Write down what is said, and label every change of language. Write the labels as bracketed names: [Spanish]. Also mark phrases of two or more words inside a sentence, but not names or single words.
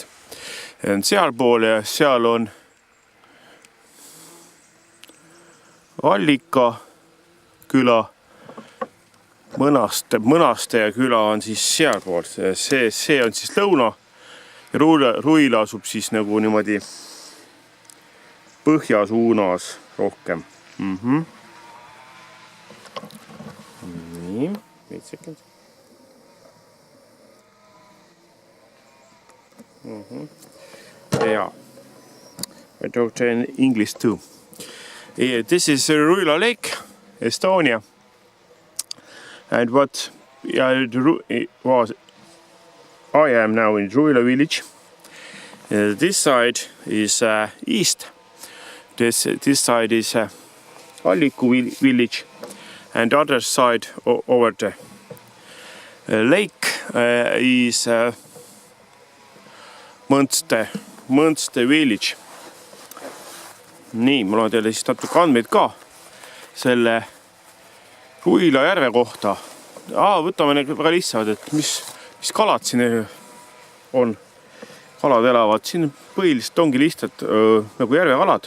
[Estonian] On sealpool ja seal on Allika küla, Mõnaste küla on siis sealpool. See on siis lõuna. Ja Ruila asub siis nagu niimoodi põhja suunas rohkem. Nii, [English] wait a second. Yeah, I talk in English too. Yeah, this is Ruila Lake, Estonia. And what I am now in Ruila village. This side is east. This side is Alliku village, and other side over the lake is Mõnste village. [Estonian] Nii, mul on teile siis natuke andmeid ka selle Ruila järve kohta. Võtame need väga lihtsavad, et mis kalad siin on. Kalad elavad siin põhiliselt ongi lihtsalt nagu järvekalad.